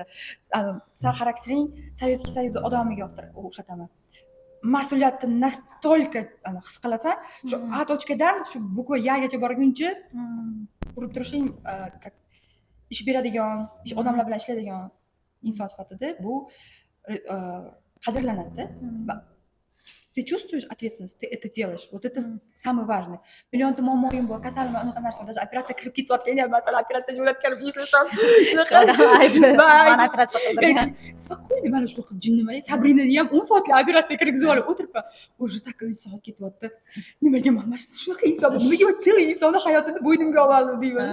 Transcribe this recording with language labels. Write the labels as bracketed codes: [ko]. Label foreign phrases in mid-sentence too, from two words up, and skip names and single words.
[uz] Sen xaraktering Sovetskiy Союз odamiga o'xshataman. Mas'uliyatni настолько his qilasan, shu A точкаdan shu bukva yagacha borguncha urib turishing ish beradigan, odamlar bilan ishlaydigan inson sifatida bu qadrlanadi. [ru] Ты чувствуешь ответственность, ты это делаешь. Вот это самое важное. [uz] Millionta muammoyim bor, kasalman, unaqa narsa. Даже operatsiya kirib ketayotgan ham, masalan, operatsiya jo'natganimni eslasam, mana operatsiya qildim. Spokойно, mana shunaqa jinnimani, Sabrinani ham 10 soatlik operatsiya kirgizib olib o'tiribman. Уже 8 soat ketyapti. Nimaga men shunaqa inson, nimaga men целый insonni hayotini bo'ynimga oldim deyman.